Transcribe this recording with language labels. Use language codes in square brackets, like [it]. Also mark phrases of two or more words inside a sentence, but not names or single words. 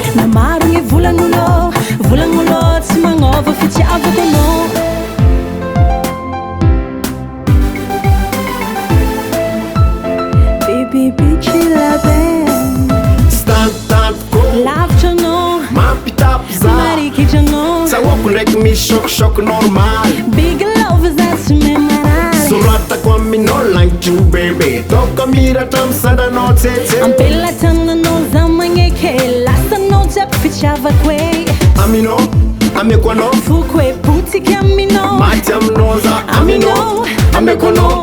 [mg] namaro gny volagnulo tsy magnova fitiavako anao lavitra anao mampitapy za marikitra anao tsahoako ndraiky misy choc normal [en] big love [mg] za tsy memarary soratako aminao lagnitry ho bebe toko miratra misandranao tsetse ampelatrananao za magneky lasanao jiaby fitiavako e aminao ameko anao foko e potiky aminao maty aminao za aminao ameko anao